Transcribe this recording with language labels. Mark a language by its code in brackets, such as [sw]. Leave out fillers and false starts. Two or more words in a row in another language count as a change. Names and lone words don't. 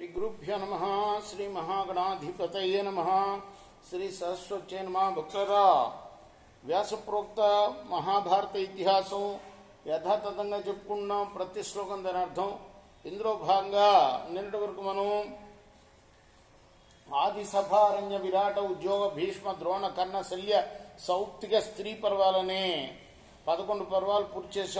[sa] गुरुभ्यो नमः श्री महागणाधिपतये नमः श्री सरस्वत्यै नमः भक्तरा व्यासप्रोक्त महाभारत इतिहासं [te] యథాతథంగా చెప్పుకున్నాం. ప్రతి శ్లోకం దాని అర్థం. ఇందులో భాగంగా నిన్నటి వరకు మనం ఆది సభారణ్య విరాట ఉద్యోగ భీష్మ ద్రోణ కర్ణ శల్య సౌప్తిక స్త్రీ పర్వాలనే 11 పర్వాలు పూర్తి చేసాం.